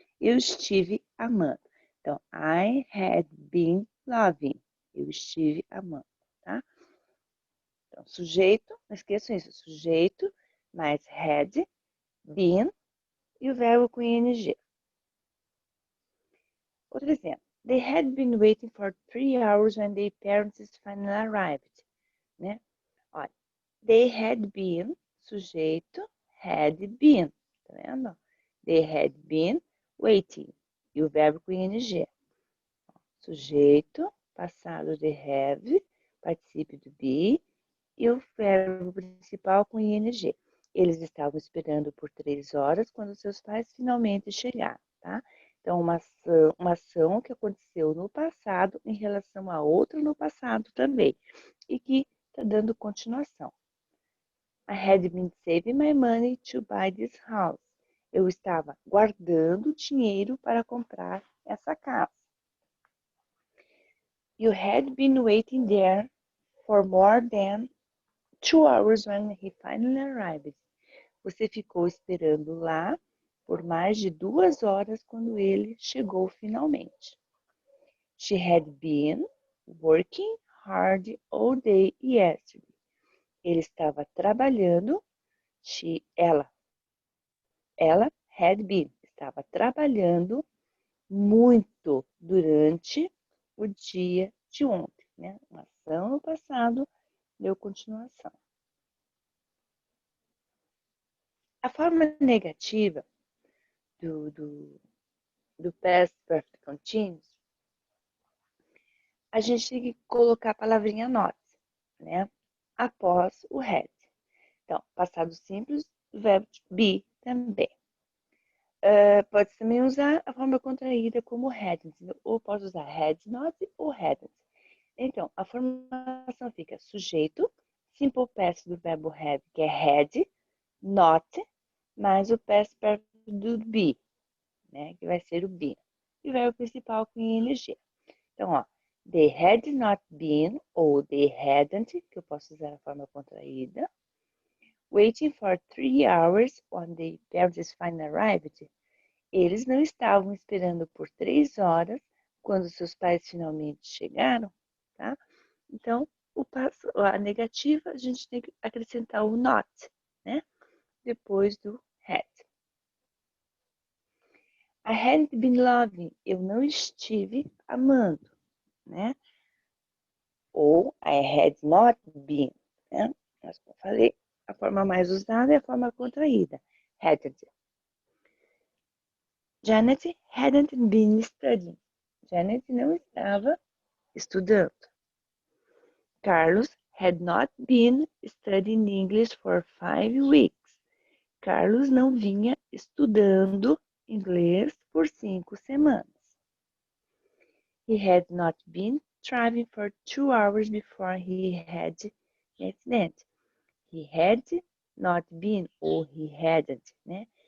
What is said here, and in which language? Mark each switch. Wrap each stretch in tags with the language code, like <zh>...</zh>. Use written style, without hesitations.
<pt>Eu estive amando. Então,</pt> <en>I had been loving.</en> <pt>Eu estive amando, tá? Então, sujeito, não esqueçam isso, sujeito, mais had, been e o verbo com ing. Outro exemplo.</pt> <en>They had been waiting for 3 hours when their parents finally arrived, né? Olha, they had been, sujeito, had been,</en> <pt>tá vendo?</pt> <en>They had been waiting.</en> <pt>E o verbo com ing. Sujeito, passado de have, particípio do be, e o verbo principal com ing. Eles estavam esperando por 3 horas quando seus pais finalmente chegaram, tá? Então, uma ação que aconteceu no passado em relação a outra no passado também, e que está dando continuação.</pt> <en>I had been saving my money to buy this house.</en> <pt>Eu estava guardando dinheiro para comprar essa casa.</pt> <en>You had been waiting there for more than 2 hours when he finally arrived.</en> <pt>Você ficou esperando lá por mais de 2 horas quando ele chegou finalmente.</pt> <en>She had been working hard all day yesterday.</en> <pt>Ele estava trabalhando, ela</pt> <en>had been,</en> <pt>estava trabalhando muito durante o dia de ontem, né? Uma ação no passado deu continuação. A forma negativa do past perfect continuous, a gente tem que colocar a palavrinha not, né? Após o had. Então, passado simples, verbo to be também. Pode também usar a forma contraída como hadn't, ou pode usar had not ou hadn't. Então, a formação fica sujeito, simple past do verbo have, que é had, not, mais o past perfect do be, né, que vai ser o been. E o verbo principal com ing.</pt> <en>Então, ó, they had not been, ou they hadn't,</en> <pt>que eu posso usar a forma contraída,</pt> <en>waiting for 3 hours when the parents finally arrived.</en> <pt>Eles não estavam esperando por 3 horas quando seus pais finalmente chegaram, tá? Então, a negativa, a gente tem que acrescentar o not, né? Depois do had.</pt> <en>I hadn't been loving,</en> <pt>eu não estive amando, né? Ou</pt> <en>I had not been,</en> <pt>né? Mas como eu falei, a forma mais usada é a forma contraída.</pt> <en>hadn't. Janet hadn't been studying.</en> <pt>Janet não estava estudando.</pt> <en>Carlos had not been studying English for 5 weeks.</en> <pt>Carlos não vinha estudando inglês por 5 semanas.</pt> <en>He had not been driving for 2 hours before he had an accident. He had not been, ou he hadn't, né?</en>